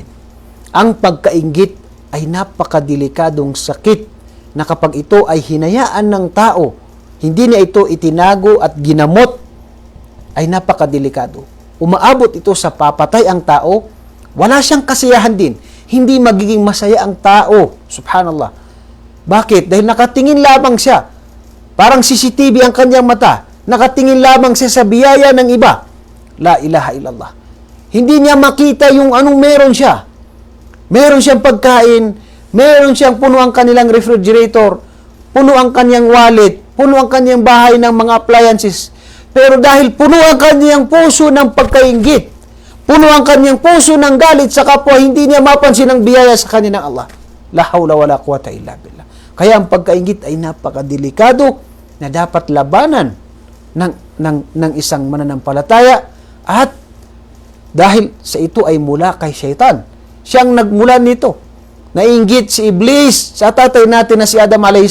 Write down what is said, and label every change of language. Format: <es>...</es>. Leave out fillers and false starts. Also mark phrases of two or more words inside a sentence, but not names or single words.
<tl>Ang pagkainggit ay napakadelikadong sakit na kapag ito ay hinayaan ng tao, hindi niya ito itinago at ginamot, ay napakadelikado. Umaabot ito sa papatay ang tao, wala siyang kasiyahan din. Hindi magiging masaya ang tao. Subhanallah. Bakit? Dahil nakatingin lamang siya. Parang CCTV ang kanyang mata. Nakatingin lamang siya sa biyaya ng iba.</tl> <ar>لا إله إلا الله.</ar> <tl>Hindi niya makita yung anong meron siya. Meron siyang pagkain, meron siyang puno ang kanilang refrigerator, puno ang kanyang wallet, puno ang kanyang bahay ng mga appliances. Pero dahil puno ang kanyang puso ng pagkainggit, puno ang kanyang puso ng galit sa kapwa, hindi niya mapansin ang biyaya sa kanya ng Allah.</tl> <ar>لا حول ولا قوة إلا بالله.</ar> <tl>Kaya ang pagkainggit ay napakadelikado na dapat labanan ng isang mananampalataya, at dahil sa ito ay mula kay Shaitan. Siyang nagmula nito. Nainggit si Iblis sa tatay natin na si Adam a.s.</tl>